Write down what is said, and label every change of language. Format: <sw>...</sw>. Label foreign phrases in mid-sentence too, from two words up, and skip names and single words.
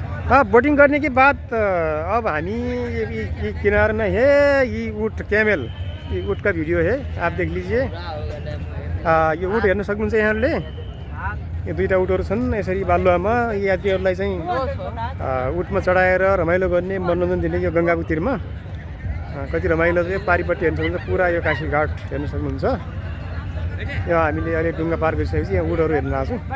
<hi>बोटिंग करने के बाद अब हामी ये किनारे में है ये ऊँट कैमल, ये ऊँट का वीडियो है, आप देख लीजिए।</hi> <ne>यो ऊँट हेर्न सक्नुहुन्छ यहाँले। यो दुईटा ऊँटहरू छन् यसरी बालुवामा यात्रीहरूलाई चाहिँ ऊँटमा चढाएर रमाइलो गर्ने मनोरञ्जन दिने यो गङ्गाको तीरमा कति रमाइलो छ। पारिपट्टि हेर्न सक्नुहुन्छ पुरा यो काशी घाट हेर्न सक्नुहुन्छ। यो हामीले अहिले डुङ्गा पार गरिसकेपछि यहाँ ऊँटहरू हेर्न आएको छौँ।</ne>